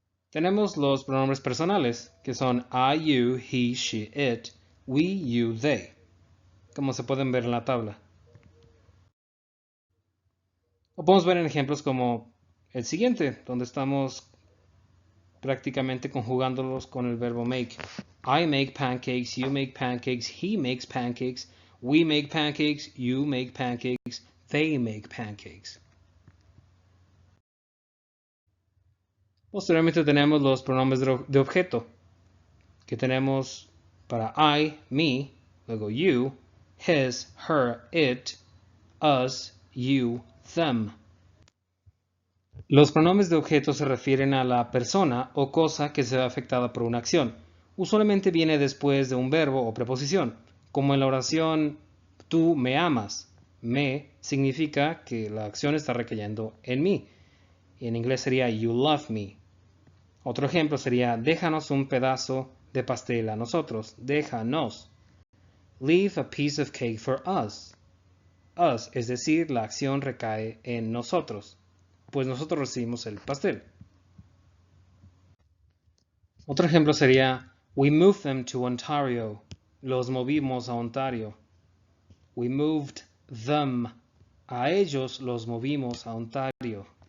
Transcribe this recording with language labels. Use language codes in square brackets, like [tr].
[es] Tenemos los pronombres personales, que son [en] I, you, he, she, it, we, you, they, [es] como se pueden ver en la tabla. O podemos ver en ejemplos como el siguiente, donde estamos prácticamente conjugándolos con el verbo make. [en] I make pancakes, you make pancakes, he makes pancakes, we make pancakes, you make pancakes, they make pancakes. [es] Posteriormente tenemos los pronombres de objeto, que tenemos para [en] I, me, [es] luego [en] you, his, her, it, us, you, them. [es] Los pronombres de objeto se refieren a la persona o cosa que se ve afectada por una acción. Usualmente viene después de un verbo o preposición, como en la oración tú me amas. Me significa que la acción está recayendo en mí. Y en inglés sería [en] you love me. [es] Otro ejemplo sería déjanos un pedazo de pastel a nosotros. Déjanos. [en] Leave a piece of cake for us. [es] Us, es decir, la acción recae en nosotros, pues nosotros recibimos el pastel. Otro ejemplo sería [en] we moved them to Ontario. [es] Los movimos a Ontario. [en] We moved them. [es] A ellos los movimos a Ontario.